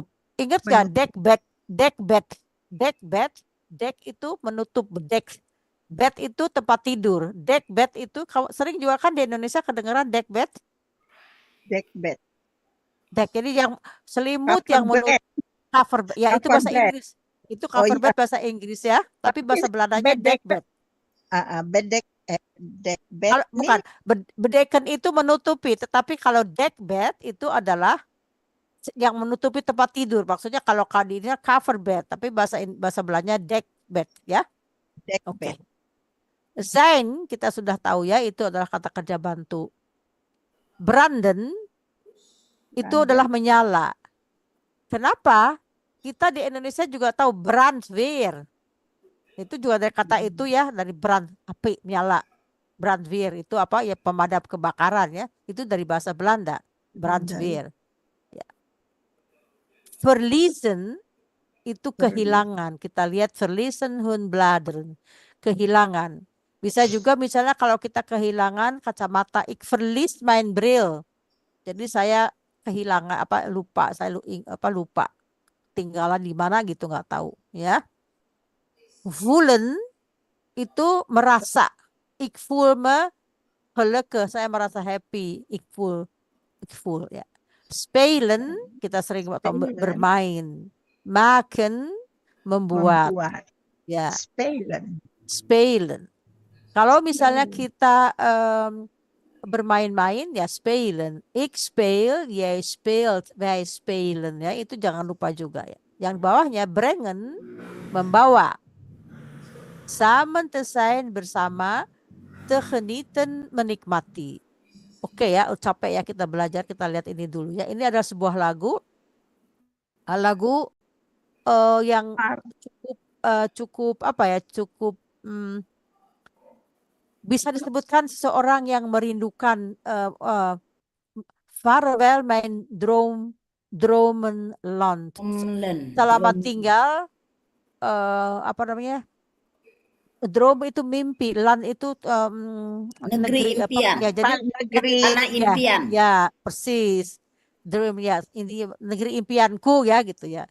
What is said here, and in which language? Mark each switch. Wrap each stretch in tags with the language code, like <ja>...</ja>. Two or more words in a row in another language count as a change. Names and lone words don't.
<id>Ingat nggak dek itu menutup bedek. Bed itu tempat tidur. Dek bed itu sering juga kan di Indonesia kedengaran dek bed. Dek bed. Dek jadi yang selimut yang menutup cover ya itu bahasa Inggris. Itu</id> <en>cover bed</en> <id>bahasa Inggris ya, tapi bahasa Belandanya dek bed. Bedek bed. Bukan, bedeken itu menutupi, tetapi kalau dek bed itu adalah yang menutupi tempat tidur. Maksudnya kalau kadinya</id> <en>cover bed,</en> <id>tapi bahasa Belandanya dek bed ya. Dek Oke. bed. Zijn kita sudah tahu ya, itu adalah kata kerja bantu. Branden itu adalah menyala. Kenapa? Kita di Indonesia juga tahu brandweer. Itu juga dari kata itu ya, dari brand, api, menyala. Brandweer itu apa ya, pemadam kebakaran ya. Itu dari bahasa Belanda, brandweer. Ya. Verliezen itu kehilangan. Kita lihat</id> <nl>verliezen hun bladeren.</nl> <id>Kehilangan. Bisa juga misalnya kalau kita kehilangan kacamata,</id> <nl>ik verlies mijn bril.</nl> <id>Jadi saya kehilangan lupa, saya lupa. Tinggalan di mana gitu nggak tahu ya. Voelen itu merasa.</id> <nl>Ik voel me gelukkig,</nl> <id>saya merasa happy.</id> <nl>Ik voel</nl> <id>ya. Spelen kita sering bermain. Maken membuat. Ya. Spelen. Kalau misalnya kita bermain-main ya spelen.</id> <nl>Ik speel, jij speelt, wij spelen ya.</nl> <id>Itu jangan lupa juga ya. Yang bawahnya brengen membawa.</id> <nl>Samen te zijn bersama, te genieten menikmati.</nl> <id>Oke ya, capek ya kita belajar, kita lihat ini dulu ya. Ini adalah sebuah lagu. Lagu yang cukup bisa disebutkan seseorang yang merindukan</id> <nl>Vaarwel mijn dromenland.</nl> <id>Selamat tinggal droom itu mimpi, land itu negeri impian. Ya, jadi tanah impian. Ya, persis. Dream ya, ini negeri impianku ya gitu ya.</id>